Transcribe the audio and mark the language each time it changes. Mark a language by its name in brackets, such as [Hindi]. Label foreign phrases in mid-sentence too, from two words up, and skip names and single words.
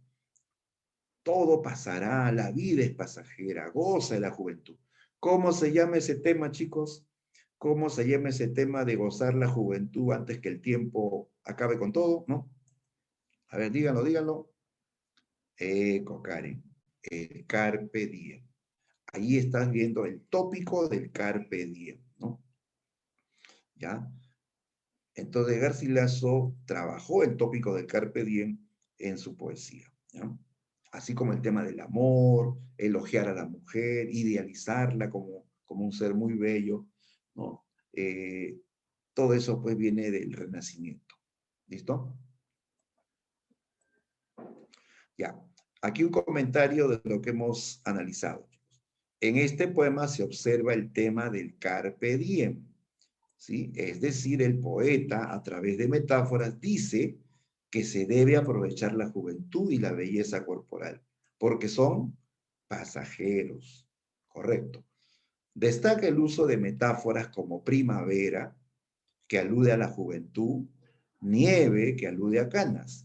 [Spanish] Todo pasará, la vida es pasajera, goza de la juventud. ¿Cómo se llama ese tema, chicos? ¿Cómo se llama ese tema de gozar la juventud antes que el tiempo acabe con todo, no? A ver, díganlo, díganlo. Karen, el [Latin] carpe diem. [Spanish] Ahí estás viendo el tópico del [Latin] carpe diem, [Spanish] ¿no? ¿Ya? Entonces Garcilaso trabajó el tópico del [Latin] carpe diem [Spanish] en su poesía, ¿ya? Así como el tema del amor, elogiar a la mujer, idealizarla como un ser muy bello, ¿no? Todo eso pues viene del Renacimiento. ¿Listo? Ya. Aquí un comentario de lo que hemos analizado. En este poema se observa el tema del [Latin] carpe diem, [Spanish] ¿sí? Es decir, el poeta, a través de metáforas, dice que se debe aprovechar la juventud y la belleza corporal, porque son pasajeros, correcto. Destaca el uso de metáforas como primavera, que alude a la juventud, nieve, que alude a canas.